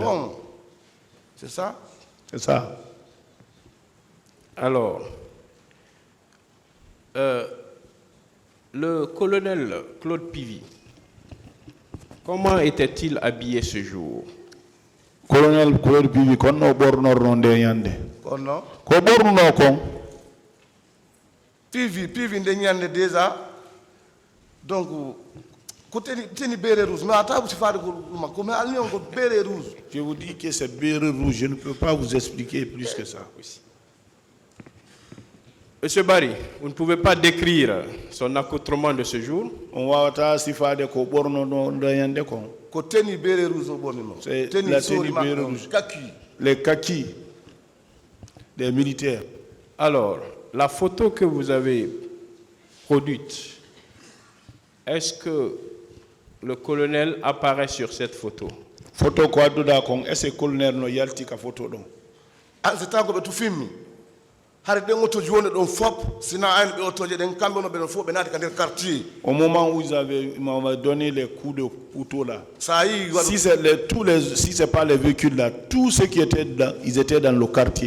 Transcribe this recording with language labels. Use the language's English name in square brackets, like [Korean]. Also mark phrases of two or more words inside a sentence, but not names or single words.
[French] C'est ça? C'est ça. Alors, le colonel Claude Pivy, comment était-il habillé ce jour? [Fula] Colonel Claude Pivy, kono borno ronde yande. Kono? Ko borno kon. Pivy nde nyande déjà. [French] Donc, côté teni béret rouge, mais attends, vous faites comment aller on béret rouge. Je vous dis que c'est béret rouge, je ne peux pas vous expliquer plus que ça. Monsieur Barry, vous ne pouvez pas décrire son accoutrement de ce jour? C'est la tenue béret rouge. Les kakis des militaires. Alors, la photo que vous avez produite, est-ce que le colonel apparaît sur cette photo? Photo quoi d'où est-ce que le colonel [Fula] no yalti ka photo donc? [French] Ah, c'est un peu tout film. Au moment où ils m'avaient donné les coups de couteau là, si c'est pas les véhicules là, tous ceux qui étaient là, ils étaient dans le quartier.